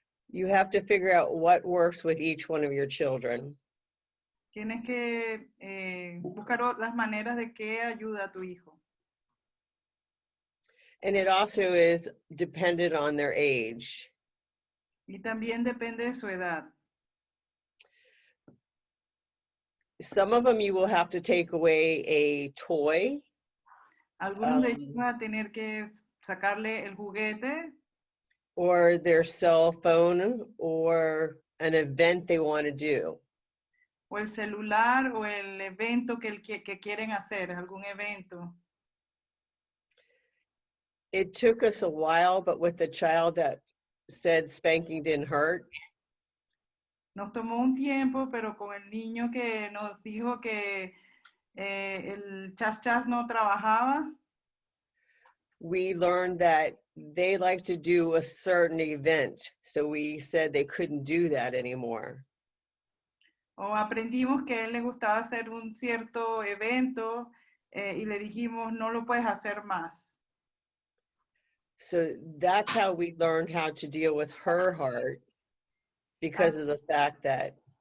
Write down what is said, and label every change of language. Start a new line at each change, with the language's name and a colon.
English: You have to figure out what works with each one of your children.
Spanish: Tienes que buscar las maneras de qué ayuda a tu hijo.
English: And it also is dependent on their age.
Spanish: Y también depende de su edad.
English: Some of them you will have to take away a toy.
Spanish: Algunos de ellos van a tener que sacarle el juguete.
English: Or their cell phone, or an event they want to do.
Spanish: O el celular, o el evento que quieren hacer, algún evento.
English: It took us a while, but with the child that said spanking didn't hurt.
Spanish: Nos tomó un tiempo, pero con el niño que nos dijo que el chas chas no trabajaba.
English: We learned that they like to do a certain event, so we said they couldn't do that anymore.
Spanish: O aprendimos que a él le gustaba hacer un cierto evento y le dijimos no lo puedes hacer más.
English: So that's how we learned how to deal with her heart, because of the fact that